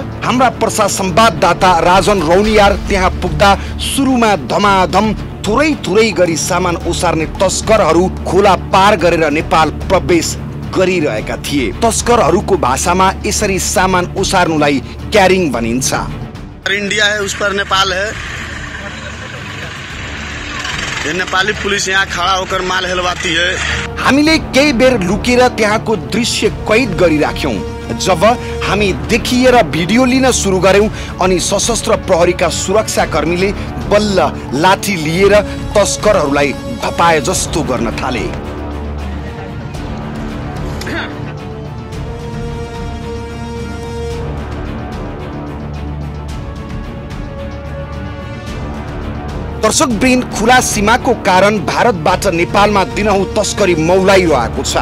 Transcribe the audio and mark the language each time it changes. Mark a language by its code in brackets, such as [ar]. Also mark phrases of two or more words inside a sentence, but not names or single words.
[ne] हाम्रा पर्सा संवाददाता राजन रौनियार त्यहाँ पुग्दा सुरुमा धमाधम थोरै गरी सामान ओसार्ने तस्करहरू खोला पार गरेर नेपाल प्रवेश गरिरहेका थिए। तस्करहरूको भाषामा यसरी सामान ओसार्नुलाई क्यारिङ भनिन्छ। [hi] इंडिया है, उस पर नेपाल है। ये नेपाली पुलिस यहाँ खड़ा होकर माल हेलवाती है। [ne] हामीले केही बेर लुकेर त्यहाँको दृश्य कैद गरिराख्यौं। जब हामी देखिएर भिडियो लिन सुरु गर्यौं अनि सशस्त्र प्रहरीका सुरक्षाकर्मीले बल्ल लाठी लिएर तस्करहरूलाई धपाए जस्तो गर्न थाले। दर्शकवृन्द, खुला सीमाको कारण भारतबाट नेपालमा दिनहुँ तस्करी मौलाइरहेको छ।